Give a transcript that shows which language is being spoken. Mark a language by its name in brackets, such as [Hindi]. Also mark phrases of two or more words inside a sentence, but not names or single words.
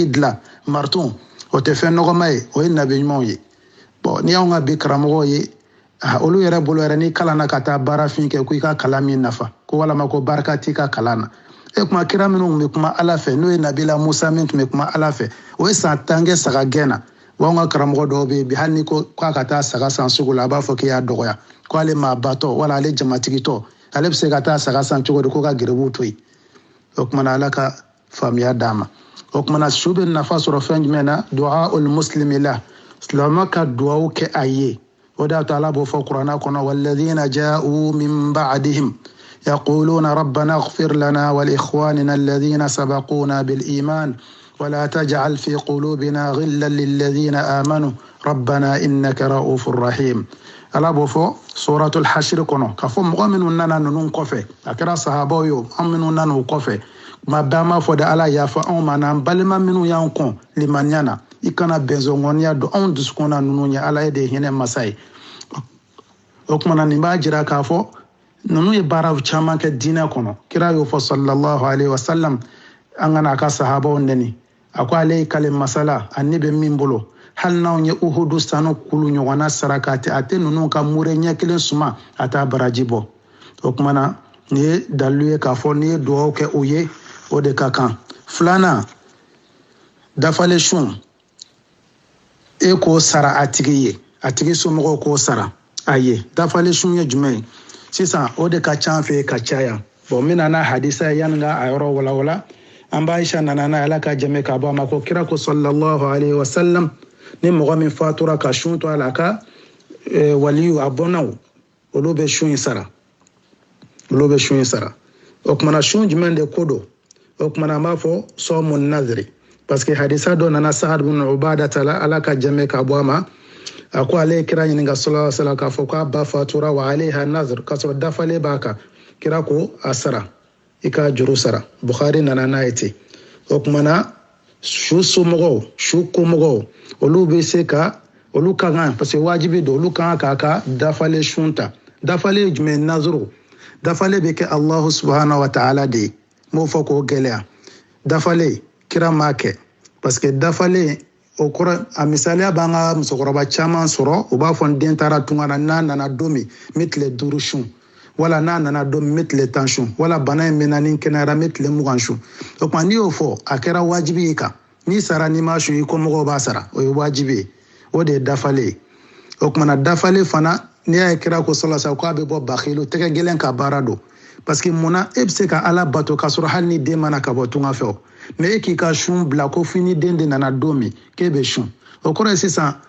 [Bambara] dilan marton o tɛ fɛn nɔgɔma ye o ye nabi ɲumanw ye bon ni y'anw ka bi karamɔgɔw ye olu yɛrɛ bolo yɛrɛ ni kalan na ka taa baarafin kɛ ko i ka kalan min nafa ko walama ko barika t'i ka kalan na kuma kira minnu tun bɛ kuma ala fɛ n'o ye nabila musa min tun bɛ kuma ala fɛ o ye san 10 kɛ saga gɛn na wa anw ka karamɔgɔ dɔw bɛ yen bi hali ni ko k'a ka taa saga san sugu la a b'a fɔ k'i y'a dɔgɔya ko ale maa batɔ wala ale jamatigitɔ ale bɛ se ka taa saga san cogo di ko ka gɛrɛbuw to yen o kumana ala ka faamuya d'a ma o kumana su bɛ nafa sɔrɔ fɛn jumɛn na [Arabic] دعاء المسلم [Bambara] la silamɛ ka duwawu kɛ a ye o de y'a to ala b'o fɔ kuranɛ kɔnɔ [Arabic] والذين جاءوا من بعدهم يقولون ربنا اغفر لنا ولإخواننا الذين سبقونا بالإيمان ولا تجعل في قلوبنا غلا للذين آمنوا ربنا إنك رؤوف رحيم [Bambara] ala b'o fɔ [Arabic] سورة الحشر [Bambara] kɔnɔ k'a fɔ mɔgɔ minnu nana ninnu kɔfɛ a kɛra sahabaw ye an minnu nana o kɔfɛ tuma bɛɛ an b'a fɔ de ala yafa anw ma n'an balima minnu y'an kɔn limaniya na i kana bɛnsɔngɔniya don anw dusukun na ninnu ye ala ye de hinɛ masa ye o kumana nin b'a jira k'a fɔ ninnu ye baara caman kɛ diinɛ kɔnɔ kira y'o fɔ [Arabic] صلى الله عليه وسلم [Bambara] an kana a ka sahabaw neni a ko ale ye kale masala a ne bɛ min bolo hali n'anw ye uhudu sanu kulu ɲɔgɔnna saraka a tɛ ninnu ka mure ɲɛ kelen suma a t'a baraji bɔ o kumana nin ye dalilu ye k'a fɔ n'i ye duwawu kɛ o ye o de ka kan filanan dafalen sun e k'o sara a tigi ye a tigi somɔgɔw k'o sara a ye dafalen sun ye jumɛn ye sisan o de ka ca an fɛ ka caya bon n bɛna n'a hadisa ye yanni ka a yɔrɔ walawala an b'a Aisha nana n'a ala ka jɛmɛ k'a bɔ a ma ko kira ko [Arabic] صلى الله عليه وسلم [Bambara] ni mɔgɔ min fatura ka sun to a la a ka waliyu a bɔnnaw olu bɛ sun in sara olu bɛ sun in sara o kumana sun jumɛn de ko don o kumana an b'a fɔ sɔmu naziri [French] parce que [Bambara] hadisa dɔ nana Sa'ad bin Ubada ta la ala ka jɛmɛ k'a bɔ a ma a ko ale ye kira ɲininka [Arabic] صلى الله عليه وسلم [Bambara] k'a fɔ k'a ba fatura [Arabic] وعليها نذر [Bambara] k'a sɔrɔ dafalen b'a kan kira ko a sara i ka juru sara Bukhari nana n'a ye ten o kumana su somɔgɔw su komɔgɔw olu bɛ se ka olu ka kan [French] parce que [Bambara] wajibi don olu kan k'a ka dafalen sun ta dafalen ye jumɛn nazuru dafalen bɛ kɛ [Arabic] الله سبحانه وتعالى [Bambara] de ye m'o fɔ k'o gɛlɛya dafalen kira m'a kɛ [French] parce que [Bambara] dafalen o kɔrɔ a misaliya b'an ka musokɔrɔba caman sɔrɔ u b'a fɔ n den taara tunga na n'a nana don min n bɛ tile 5 sun wala n'a nana don min n bɛ tile 10 sun wala bana in mɛnna ni kɛnɛyara n bɛ tile 20 sun o tuma n'i y'o fɔ a kɛra wajibi ye kan n'i sara n'i ma sun i kɔmɔgɔw b'a sara o ye wajibi ye o de ye dafalen ye o kumana dafalen fana n'i y'a ye kira ko salasa k'a bɛ bɔ bakilu tɛgɛ gɛlɛn ka baara don [French] parce que [Bambara] munna e bɛ se ka ala bato k'a sɔrɔ hali ni den mana ka bɔ tunga fɛ o mais e k'i ka sun bila ko fini den de nana don min k'e bɛ sun o kɔrɔ ye sisan